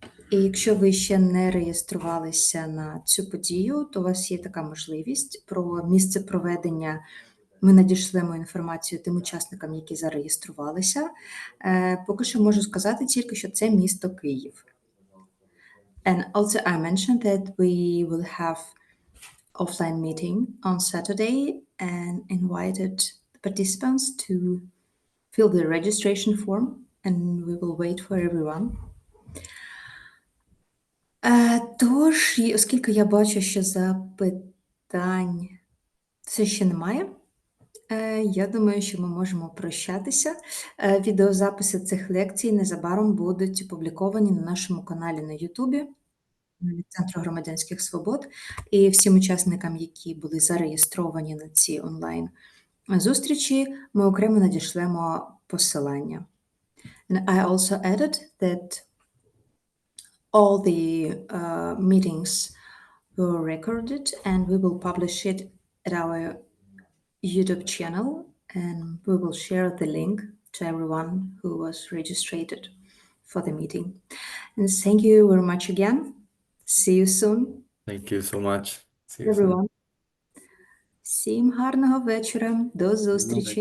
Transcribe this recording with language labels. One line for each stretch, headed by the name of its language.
Ukrainian: І якщо ви ще не реєструвалися на цю подію, то у вас є така можливість. Про місце проведення ми надішлемо інформацію тим учасникам, які зареєструвалися. Поки що можу сказати тільки, що це місто Київ.
English: And also I mentioned that we will have offline meeting on Saturday and invited the participants to fill the registration form and we will wait for everyone.
Ukrainian: Тож, оскільки я бачу, що запитань все ще немає, я думаю, що ми можемо прощатися. Відеозаписи цих лекцій незабаром будуть опубліковані на нашому каналі на Ютубі Центру громадянських свобод. І всім учасникам, які були зареєстровані на ці онлайн-зустрічі, ми окремо надішлемо посилання.
English: And I also added that all the meetings were recorded and we will publish it at our YouTube channel and we will share the link to everyone who was registered for the meeting. And thank you very much again. See you soon. Thank you so much. See you soon. Everyone.
Ukrainian: Всім гарного вечора. До зустрічі.